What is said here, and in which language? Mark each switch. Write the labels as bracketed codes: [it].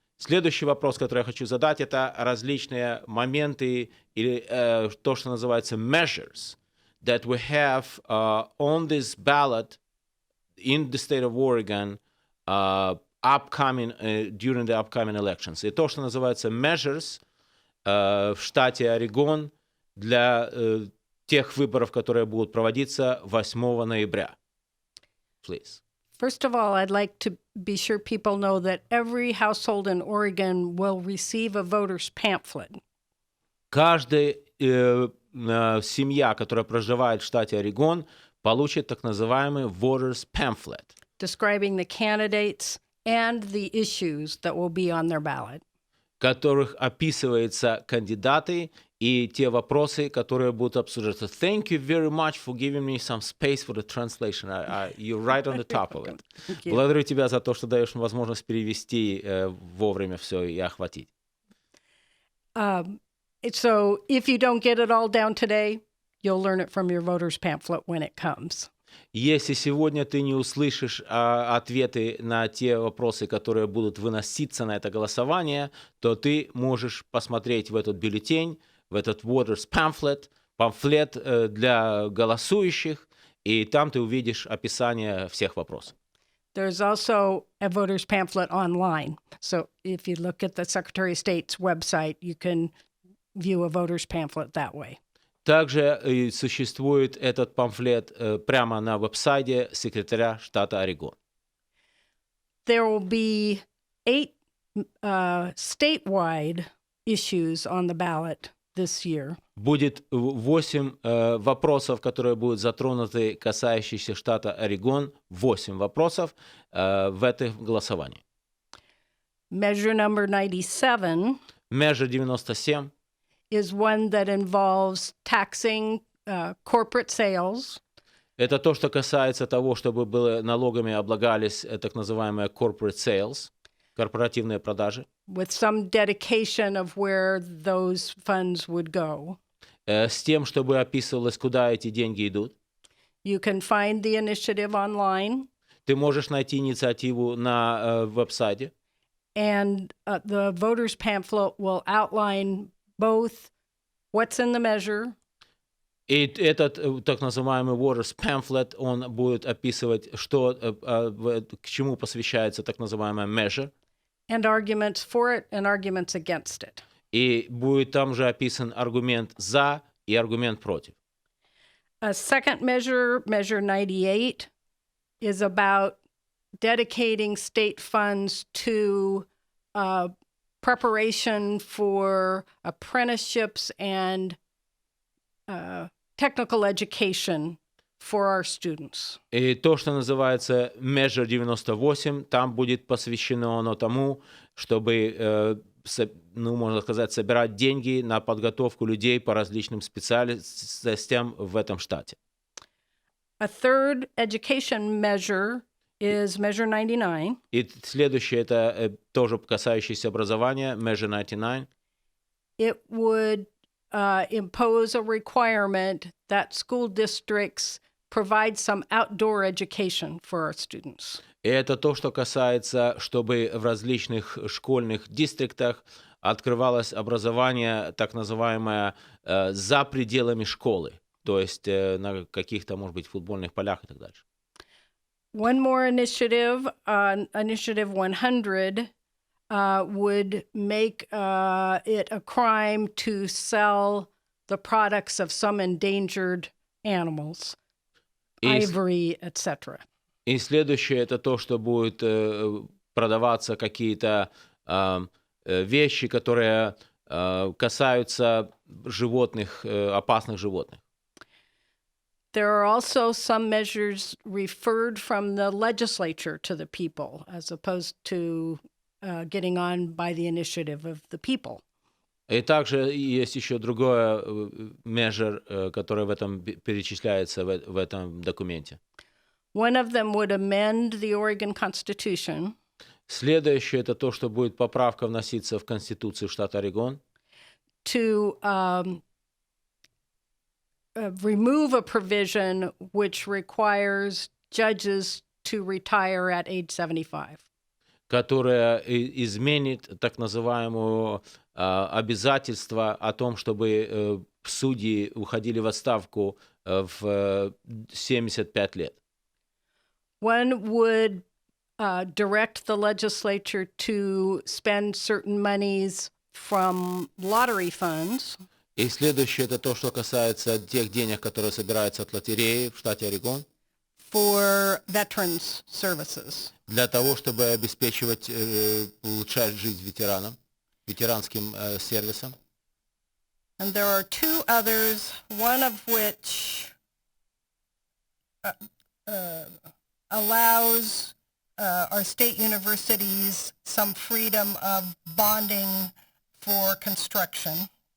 [ru] Следующий вопрос, который я хочу задать, это различные моменты или то, что называется [en] measures that we have on this ballot in the state of Oregon upcoming during the upcoming elections. [ru] И то, что называется measures в штате Орегон для тех выборов, которые будут проводиться 8 ноября. [en] Please. First of all, I'd like to be sure people know that every household in Oregon will receive a voter's pamphlet. [ru] Каждая семья, которая проживает в штате Орегон, получит так называемый voter's pamphlet, [en] describing the candidates and the issues that will be on their ballot. [ru] В которых описываются кандидаты и те вопросы, которые будут обсуждаться. [en] Thank you very much for giving me some space for the translation. You're right on the top of it. [ru] Благодарю тебя за то, что даешь мне возможность перевести вовремя все и охватить. [en] So if you don't get it all down today, you'll learn it from your voter's pamphlet when it comes. [ru] Если сегодня ты не услышишь ответы на те вопросы, которые будут выноситься на это голосование, то ты можешь посмотреть в этот бюллетень, в этот voters pamphlet, памфлет для голосующих, и там ты увидишь описание всех вопросов. [en] There's also a voter's pamphlet online. So if you look at the Secretary of State's website, you can view a voter's pamphlet that way. [ru] Также существует этот памфлет прямо на веб-сайте секретаря штата Орегон. [en] There will be 8 statewide issues on the ballot this year. [ru] Будет 8 вопросов, которые будут затронуты, касающиеся штата Орегон. 8 вопросов в этом голосовании. [en] Measure number 97 Measure 97 is one that involves taxing corporate sales. [ru] это то, что касается того, чтобы налогами облагались так называемые corporate sales, корпоративные продажи. [en] With some dedication of where those funds would go. [ru] С тем, чтобы описывалось, куда эти деньги идут. [en] You can find the initiative online. [ru] Ты можешь найти инициативу на веб-сайте. [en] And the voter's pamphlet will outline both what's in the measure. [ru] И этот так называемый voters pamphlet, он будет описывать, что, к чему посвящается так называемая measure. [en] And arguments for it and arguments against it. [ru] И будет там же описан аргумент за и аргумент против. [en] A second measure, Measure 98, is about dedicating state funds to preparation for apprenticeships and technical education for our students. [ru] И то, что называется Measure 98, там будет посвящено оно тому, чтобы, можно сказать, собирать деньги на подготовку людей по различным специальностям в этом штате. [en] A third education measure is Measure 99. [ru] И следующее, это тоже касающееся образования, Measure 99. [en] It would impose a requirement that school districts provide some outdoor education for our students. [ru] И это то, что касается, чтобы в различных школьных дистриктах открывалось образование, так называемое, за пределами школы, то есть на каких-то, может быть, футбольных полях и так дальше. [en] One more initiative, Initiative 100, would make it a crime to sell the products of some endangered animals, ivory, etc. [ru] И следующее, это то, что будет продаваться какие-то вещи, которые касаются животных, опасных животных. [en] There are also some measures referred from the legislature to the people, as opposed to getting on by the initiative of the people. [ru] И также есть еще другое measure, которое в этом перечисляется в этом документе. [en] One of them would amend the Oregon Constitution. [ru] Следующее, это то, что будет поправка вноситься в Конституцию штата Орегон. [en] To remove a provision which requires judges to retire at age 75. [ru] Которая изменит так называемое обязательство о том, чтобы судьи уходили в отставку в 75 лет. [en] One would direct the legislature to spend certain monies from lottery funds. [ru] И следующее, это то, что касается тех денег, которые собираются от лотереи в штате Орегон. [en] For veterans services. [ru] Для того, чтобы обеспечивать, улучшать жизнь ветеранам, ветеранским сервисам. [en] And there are two others, one of which allows our state universities some freedom of bonding for construction.